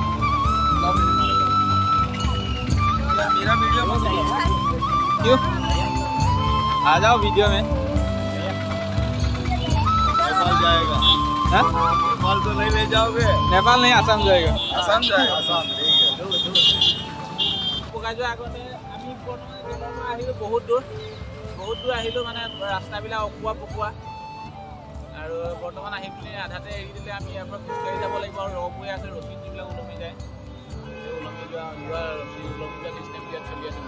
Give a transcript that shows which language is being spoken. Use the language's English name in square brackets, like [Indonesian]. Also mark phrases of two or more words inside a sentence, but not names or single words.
[Hindi] मेरा वीडियो मत बनाओ। क्यों? आ जाओ वीडियो में। नेपाल जाएगा। हाँ? नेपाल तो नहीं ले जाओगे? नेपाल नहीं, आसाम जाएगा। आसाम जाएगा। आसाम ठीक है। [Assamese] আগতে আমি আহিলোঁ, বহুত দূৰ আহিলোঁ। মানে ৰাস্তাবিলাক অকোৱা পকোৱা, আৰু বৰ্তমান আহি পিনে আধাতে এৰি দিলে। আমি ইয়াৰ পৰা খোজকাঢ়ি যাব লাগিব, আৰু ৰ'পৱে আছে, ৰছী যিবিলাক ওলমি যায়, সেই ওলমি যোৱা চিষ্টেম ইয়াত চলি আছে।